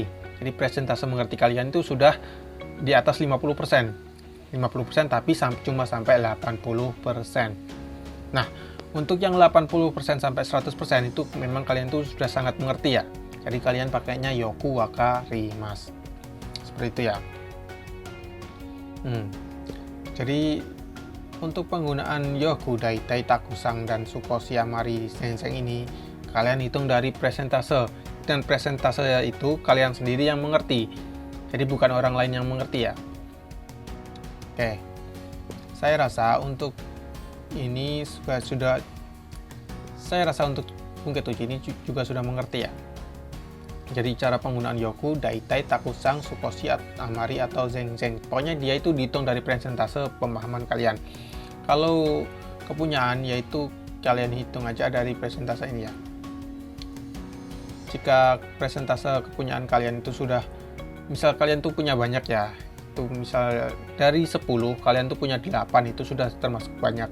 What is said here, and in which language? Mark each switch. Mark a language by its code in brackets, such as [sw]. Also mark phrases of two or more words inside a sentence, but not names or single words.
[id] Jadi presentase mengerti kalian itu sudah di atas 50%, tapi cuma sampai 80%. Nah, untuk yang 80% sampai 100% itu memang kalian tuh sudah sangat mengerti ya. Jadi kalian pakainya [ja] よく分かります, [id] seperti itu ya. Jadi untuk penggunaan [ja] よく、だいたい、たくさん, [id] dan [ja] 少し あまり 全然 [id] ini kalian hitung dari presentase, dan presentase itu kalian sendiri yang mengerti, jadi bukan orang lain yang mengerti ya. Oke, saya rasa untuk ini sudah saya rasa untuk Bunketuji ini juga sudah mengerti ya. Jadi cara penggunaan [ja] よく、だいたい、たくさん、少し、あまり, [id] atau zeng-zeng, pokoknya dia itu dihitung dari presentase pemahaman kalian. Kalau kepunyaan, yaitu kalian hitung aja dari presentase ini ya. Jika presentase kepunyaan kalian itu sudah, misal kalian tuh punya banyak ya, itu misal dari 10 kalian tuh punya 8, itu sudah termasuk banyak.